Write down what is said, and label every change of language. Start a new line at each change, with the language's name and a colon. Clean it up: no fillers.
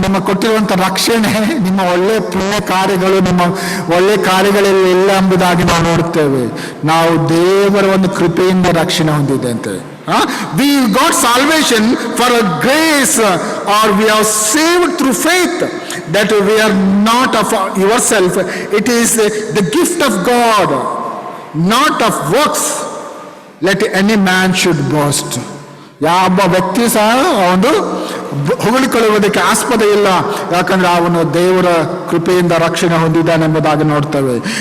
Kannada: ನಿಮ್ಮ ಕೊಟ್ಟಿರುವಂತ ರಕ್ಷಣೆ, ನಿಮ್ಮ ಒಳ್ಳೆ ಪುಣ್ಯ ಕಾರ್ಯಗಳು, ನಿಮ್ಮ ಒಳ್ಳೆ ಕಾರ್ಯಗಳಲ್ಲಿ ಇಲ್ಲ ಎಂಬುದಾಗಿ ನಾವು ನೋಡುತ್ತೇವೆ. ನಾವು ದೇವರ ಒಂದು ಕೃಪೆಯಿಂದ ರಕ್ಷಣೆ ಹೊಂದಿದೆ ಅಂತ.
English: We got salvation for a grace, or we are saved through faith, that we are not of yourself. It is the gift of God, not of works, let any man should boast.
Kannada: ಯಾವ ವ್ಯಕ್ತಿ ಸಹ ಒಂದು ಹೊಗಳಿಕೊಳ್ಳುವುದಕ್ಕೆ ಆಸ್ಪದ ಇಲ್ಲ, ಯಾಕಂದ್ರೆ ಅವನು ದೇವರ ಕೃಪೆಯಿಂದ ರಕ್ಷಣೆ ಹೊಂದಿದ್ದಾನೆ ಎಂಬುದಾಗಿ ನೋಡ್ತೇವೆ.